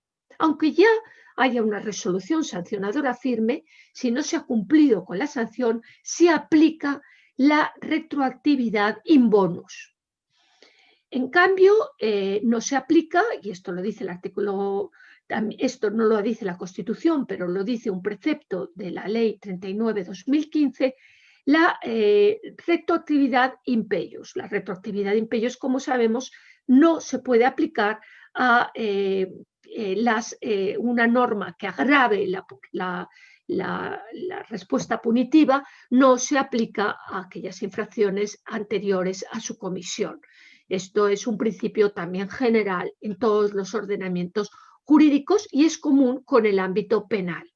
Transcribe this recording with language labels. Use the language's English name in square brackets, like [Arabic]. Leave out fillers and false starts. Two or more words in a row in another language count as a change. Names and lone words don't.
[Spanish] Aunque ya haya una resolución sancionadora firme, si no se ha cumplido con la sanción, se aplica la retroactividad [Latin] in bonus. [Spanish] En cambio, no se aplica, y esto lo dice el artículo, esto no lo dice la Constitución, pero lo dice un precepto de la Ley 39/2015, la retroactividad [Latin] in peius. [Spanish] La retroactividad [Latin] in peius, [Spanish] como sabemos, no se puede aplicar a una norma que agrave la respuesta punitiva, no se aplica a aquellas infracciones anteriores a su comisión. Esto es un principio también general en todos los ordenamientos jurídicos y es común con el ámbito penal.